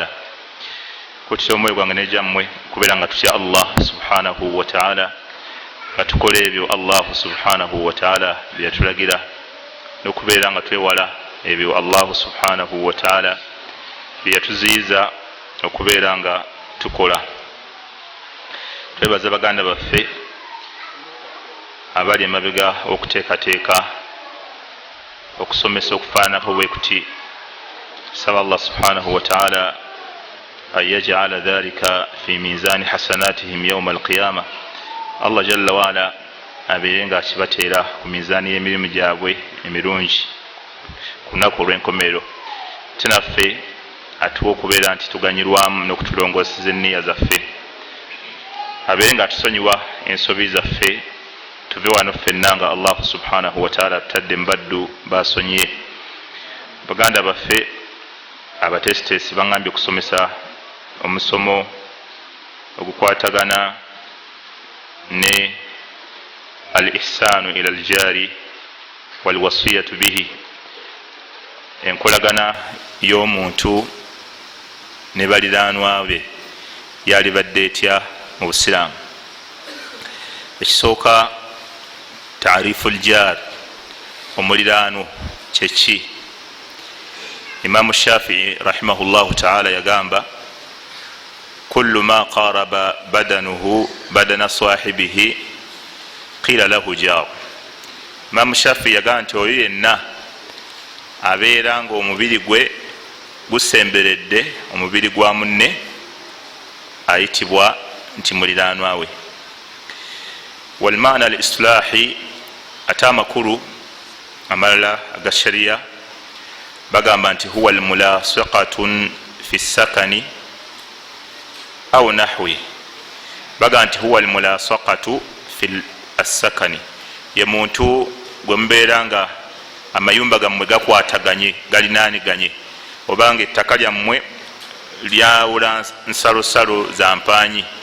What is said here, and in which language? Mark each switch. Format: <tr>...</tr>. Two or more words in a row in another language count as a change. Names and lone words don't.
<lg>Kutya omwoyo gwange n'egyammwe kubeera nga tutya</lg> <ar>الله سبحانه وتعالى,</ar> <lg>nga tukola ebyo</lg> <ar>الله سبحانه وتعالى</ar> <lg>bye yatulagira, n'okubeera nga twewala ebyo</lg> <ar>الله سبحانه وتعالى</ar> <lg>bye yatuziyiza okubeera nga tukola. Twebaza baganda baffe abali emabega okuteekateeka okusomesa okufaananako bwe kuti.</lg> <ar>Saba الله سبحانه وتعالى أن يجعل ذلك في ميزان حسناتهم يوم القيامة. الله جل وعلا</ar> <lg>abeere nga akibateera ku mizaani y'emirimu gyabwe emirungi ku lunaku olw'enkomerero. Tinaffe atuwa okubeera nti tuganyirwamu n'okutulongooseza enniya zaffe, abeere nga atusonyiwa ensobi zaffe, tuve wano ffenna nga</lg> <ar>الله سبحانه وتعالى</ar> <lg>tutadde mbaddu basonyiye. Baganda baffe abatesitesi baŋŋambye okusomesa omusomo ogukwatagana ne</lg> <ar>الإحسان إلى الجار والوصية به,</ar> <lg>enkolagana y'omuntu ne baliraanwa be yalibadde etya mu Busiraamu. Ekisooka,</lg> <ar>تعريف الجار,</ar> <lg>omuliraano kyeki. Imaamu Shafii</lg> <ar>رحمه الله تعالى</ar> <lg>yagamba</lg> <ar>كل ما قارب بدنه بدن صاحبه قيل له جار.</ar> <lg>Imaamu Shafii yagamba nti oyo yenna abeera nga omubiri gwe gusemberedde omubiri gwa munne ayitibwa nti muliraanwa we.</lg> <ar>والمعنى الاصطلاحي,</ar> <lg>ate amakulu amalala aga sharia bagamba nti</lg> <ar>هو الملاصقة في السكن أو نحوه.</ar> <lg>Bagamba nti</lg> <ar>هو الملاصقة في السكن,</ar> <lg>ye muntu gwe mubeera nga amayumba gammwe gakwataganye galinaaniganye, obanga ettaka lyammwe lyawula nsalosalo za mpaanyi.</lg>